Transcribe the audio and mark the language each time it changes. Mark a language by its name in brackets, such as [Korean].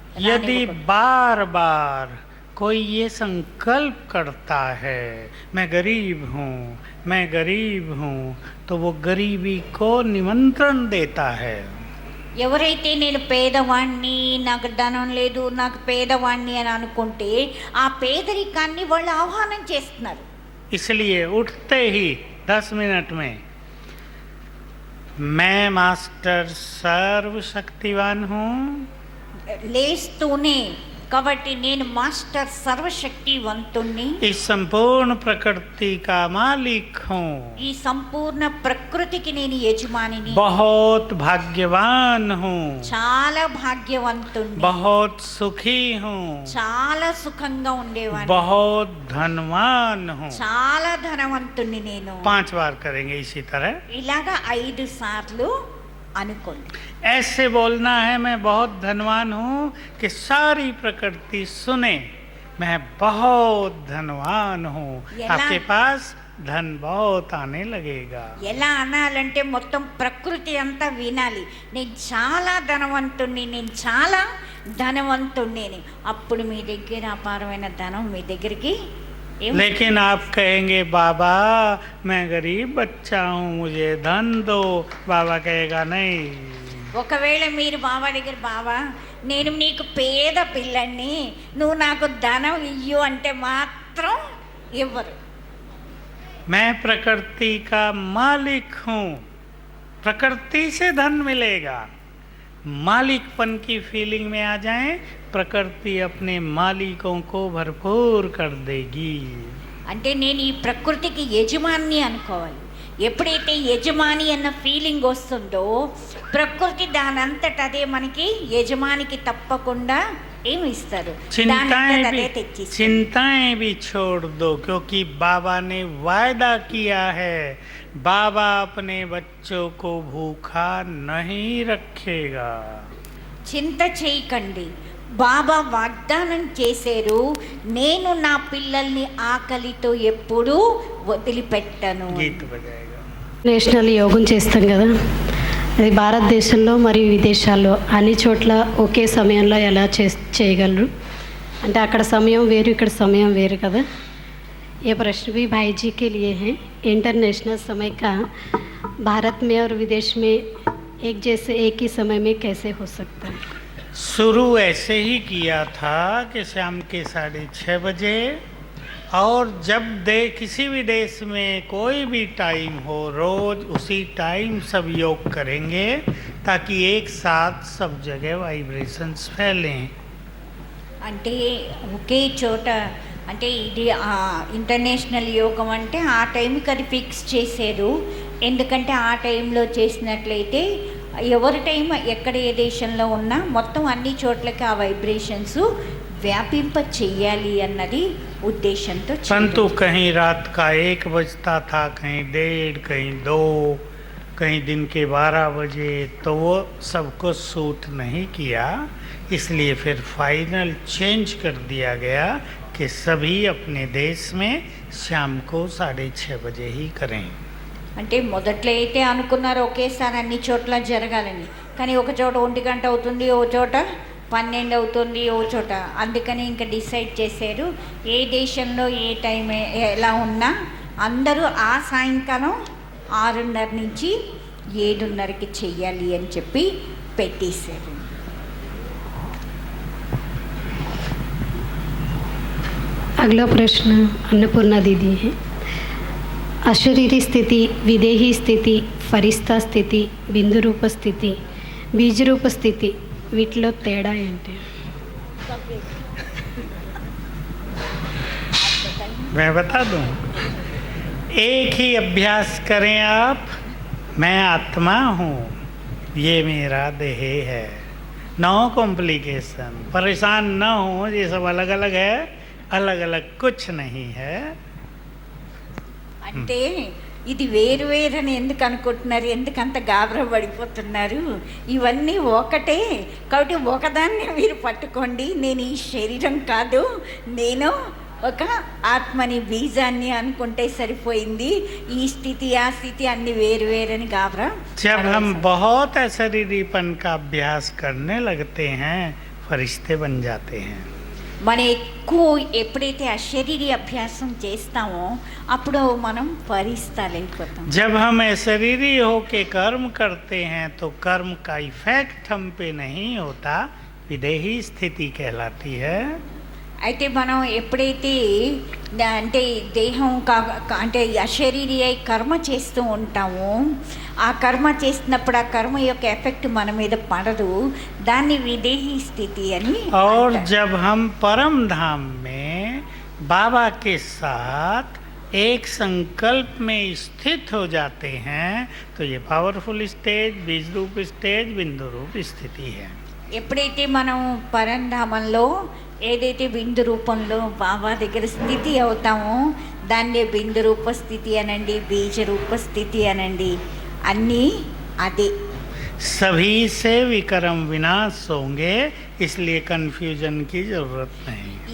[Hindi] यदि बार बार कोई ये संकल्प करता है मैं गरीब हूँ, तो वो गरीबी को निमंत्रण देता है। [Telugu] ఎవరైతే నేను పేదవాణ్ణి, నాకు ధనం లేదు, నాకు పేదవాణ్ణి అని అనుకుంటే ఆ పేదరికాన్ని వాళ్ళు ఆహ్వానం చేస్తున్నారు. [Hindi] इसलिए उठते ही 10 मिनट में मैं मास्टर सर्वशक्तिवान हूँ, [Telugu] లేస్తూనే కాబట్టి నేను మాస్టర్ సర్వశక్తివంతుణ్ణి, [Hindi] इस संपूर्ण प्रकृति का मालिक हूँ, [Telugu] ఈ సంపూర్ణ ప్రకృతికి నేను యజమానిని, [Hindi] बहुत भाग्यवान हूँ, [Telugu] చాలా భాగ్యవంతుణ్ణి, [Hindi] बहुत सुखी हूँ, [Telugu] చాలా సుఖంగా ఉండేవాడిని, [Hindi] बहुत धनवान हूँ। [Telugu] చాలా ధనవంతుణ్ణి నేను. [Hindi] 5 बार करेंगे इसी तरह। [Telugu] ఇలాగా 5 సార్లు అనుకోండి. [Hindi] ऐसे बोलना है मैं बहुत धनवान हूँ कि सारी प्रकृति सुने मैं बहुत धनवान हूँ, [Telugu] ఎలా? [Hindi] आपके पास धन बहुत आने लगेगा. [Telugu] ఎలా అనాలంటే మొత్తం ప్రకృతి అంతా వినాలి, నేను చాలా ధనవంతుణ్ణి, నేను చాలా ధనవంతుణ్ణి అని. అప్పుడు మీ దగ్గర అపారమైన ధనం మీ దగ్గరికి [Hindi] लेकिन आप कहेंगे बाबा मैं गरीब बच्चा हूँ मुझे धन दो, बाबा कहेगा नहीं. [Telugu] ఒకవేళ మీరు బాబా దగ్గర, బాబా నేను నీకు పేద పిల్లని, నువ్వు నాకు ధనం ఇయ్యు అంటే మాత్రం ఇవ్వరు. [Hindi] मैं प्रकृति का मालिक हूँ, प्रकृति से धन मिलेगा. मालिकपन की फीलिंग में आ जाएं, प्रकृति अपने मालिकों को भरपूर कर देगी. [Telugu] అంటే నేను ఈ ప్రకృతికి యజమాని అనుకోవాలి. ఎప్పుడైతే యజమాని అన్న ఫీలింగ్ వస్తుందో ప్రకృతి దానంతట అదే మనకి యజమానికి తప్పకుండా ఏమి ఇస్తారు, [Hindi] चिंताएं भी छोड़ दो, क्योंकि बाबा ने वायदा किया है बाबा अपने बच्चों को भूखा नहीं रखेगा. [Telugu] చింత చేయకండి, బాబా వాగ్దానం చేశారు, నేను నా పిల్లల్ని ఆకలితో ఎప్పుడూ వదిలిపెట్టను. [Hindi] गीत बजाएगा. [Telugu] నేషనల్ యోగం చేస్తాం కదా, అది భారతదేశంలో మరియు విదేశాల్లో అన్ని చోట్ల ఒకే సమయంలో ఎలా చేయగలరు అంటే అక్కడ సమయం వేరు ఇక్కడ సమయం వేరు కదా. [Hindi] ये प्रश्न भी भाई जी के लिए है. इंटरनेशनल समय का भारत में और विदेश में एक जैसे एक ही समय में कैसे हो सकता है? शुरू ऐसे ही किया था कि शाम के 6:30 बजे, और जब किसी भी देश में कोई भी टाइम हो रोज उसी टाइम सब योग करेंगे ताकि एक साथ सब जगह वाइब्रेशंस फैलें. [Telugu] అంటే ఒకే చోట అంటే ఇది ఇంటర్నేషనల్ యోగం అంటే ఆ టైంకి అది ఫిక్స్ చేశారు. ఎందుకంటే ఆ టైంలో చేసినట్లయితే ఎవరి టైం ఎక్కడ ఏ దేశంలో ఉన్నా మొత్తం అన్ని చోట్లకి ఆ వైబ్రేషన్స్ వ్యాపింప చెయ్యాలి అన్నది ఉద్దేశంతో. [Hindi] परंतु कहीं रात का 1 बजता था, कहीं 1:30, कहीं 2, कहीं दिन के 12 बजे, तो वो सबको सूट नहीं किया. इसलिए फिर फाइनल चेंज कर दिया गया कि सभी अपने देश में शाम को 6:30 बजे ही करें. [Telugu] అంటే మొదట్లో అయితే అనుకున్నారు ఒకేసారి అన్ని చోట్ల జరగాలని, కానీ ఒక చోట 1 గంట అవుతుంది, ఓ చోట 12 అవుతుంది, ఓ చోట. అందుకని ఇంకా డిసైడ్ చేశారు ఏ దేశంలో ఏ టైం ఎలా ఉన్నా అందరూ ఆ సాయంకాలం 6:30 నుంచి 7:30కి చెయ్యాలి అని చెప్పి పెట్టేశారు. [Hindi] अगला प्रश्न अन्नपूर्णा दीदी है. अशरीरी स्थिति, विदेही स्थिति, फरिस्ता स्थिति, बिंदु रूप स्थिति, बीज रूप स्थिति, [Telugu] వీటిలో తేడా ఏంటి? [Hindi] मैं बता दूं, एक ही अभ्यास करें आप, मैं आत्मा हूँ, ये मेरा देह है. [English] no complication, [Hindi] परेशान न हो, ये सब अलग अलग है, अलग अलग कुछ नहीं है. [Telugu] అంటే ఇది వేరు వేరని ఎందుకు అనుకుంటున్నారు, ఎందుకంత గాబరా పడిపోతున్నారు? ఇవన్నీ ఒకటే కాబట్టి ఒకదాన్ని మీరు పట్టుకోండి. నేను ఈ శరీరం కాదు, నేను ఒక ఆత్మని, బీజాన్ని అనుకుంటే సరిపోయింది. ఈ స్థితి ఆ స్థితి అన్ని వేరు వేరని గాబరా. [Hindi] जब हम बहुत अशरीरीपन का अभ्यास करने लगते हैं फरिश्ते बन जाते हैं. [Telugu] మనం ఎక్కువ ఎప్పుడైతే అశరీరీ అభ్యాసం చేస్తామో అప్పుడు మనం ఫరిస్తాలైపోతాం. [Hindi] जब हम अशरीरी होके कर्म करते हैं तो कर्म का इफेक्ट हम पे नहीं होता, विदेही स्थिति कहलाती है. [Telugu] అయితే మనం ఎప్పుడైతే అంటే దేహం అంటే అశరీరీ అయి కర్మ చేస్తూ ఉంటామో ఆ కర్మ చేసినప్పుడు ఆ కర్మ యొక్క ఎఫెక్ట్ మన మీద పడదు, దాన్ని విదేహీ స్థితి అని. [Hindi] और जब हम परम धाम में बाबा के साथ एक संकल्प में स्थित हो जाते हैं तो ये पावरफुल स्टेज, बीज रूप स्टेज, बिंदु रूप स्थिति है. [Telugu] ఎప్పుడైతే మనం పరంధామంలో ఏదైతే బిందు రూపంలో బాబా దగ్గర స్థితి అవుతామో దాన్నే బిందు రూప స్థితి అనండి, బీజ రూప స్థితి అనండి, అన్నీ అదే. [Hindi] सभी से विक्रम विनाश होंगे, इसलिए कन्फ्यूजन की जरूरत नहीं।